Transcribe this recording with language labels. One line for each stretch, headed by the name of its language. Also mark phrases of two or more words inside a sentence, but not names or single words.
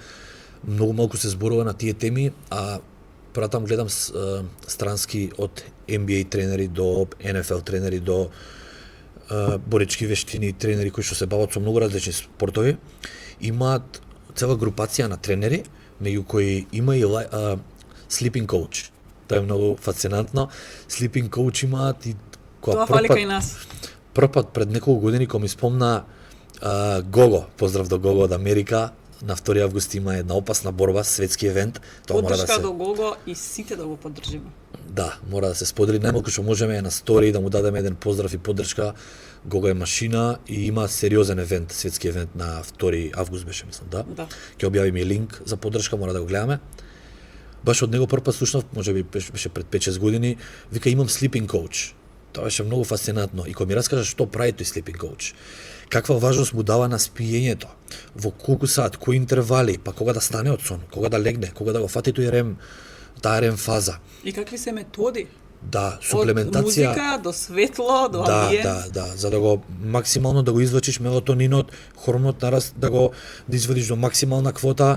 Macedonian: Многу малку се зборува на тие теми, а пратам гледам странски од NBA тренери до NFL тренери до боречки вештини тренери кои што се бават со многу различни спортови. Имаат цела групација на тренери, меѓу кои има и
English: sleeping coach.
Macedonian: Тоа е многу фасцинантно.
English: Sleeping coach
Macedonian: имаат и тоа фали кај нас. Првпат пред неколку години кога ми спомна Гого, поздрав до Гого од Америка, на 2 август има една опасна борба, светски евент. Тоа мора да се до Гого и сите да го поддржиме. Да, мора да се сподели најмалку што можеме на стори да му дадеме еден поздрав и поддршка. Гого е машина и има сериозен евент, светски евент на 2 август беше, мислам, да. Ќе објавиме линк за поддршка, мора да го гледаме. Баш од него првпат слушнав, можеби беше пред 5-6 години, вика имам
English: sleeping coach.
Macedonian: Тоа беше многу фасцинантно и кога ми раскажа што прави тој
English: sleeping coach,
Macedonian: каква важност му дава на спиењето, во колку саат, кои интервали, па кога да стане од сон, кога да легне, кога да го фати тој рем, таа рем фаза. И какви се методи? Да, суплементација. Од музика до светло, до амбиент. Да, за да го максимално да го извлачиш мелатонинот, хормонот нараст, да извадиш до максимална квота.